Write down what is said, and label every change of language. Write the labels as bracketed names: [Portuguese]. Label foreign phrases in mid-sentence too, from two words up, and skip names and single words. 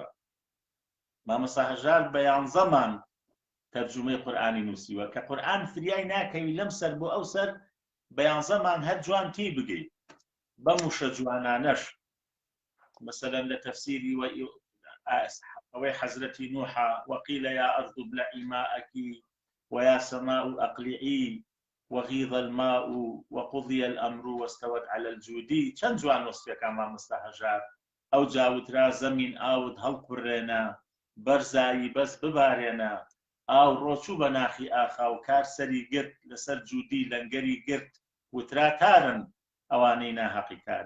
[Central Kurdish] مامۆستا هەژار بە 11 مان تەرجمەی قورئانی نووسیوە کە قورئان فریای ناکەوی لەم سەر بۆ ئەو سەر بە 11 مان هەر جوان تی بگەیت. بەم وشە جوانانەش مثلا لە تەفسیری ئەوەی حەزرەتی نوحە [Arabic] وەقیل یا ئەرض ابلعی ماءکی ویا سەماء ئەقلیعی وغیض الماء وقضی الأمر واستوت على الجودی. [Central Kurdish] چەند جوان وەسفێکە مامۆستا هەژار. ئەو جاوترا زەمین ئاوت هەڵقورێنە، بەرزایی بەس ببارێنە، ئاو ڕۆچوو بە ناخی ئاخا و کار سەری گرت لەسەر جودی لەنگەری گرت، وترا تارن ئەوانەی ناحەقی کارن.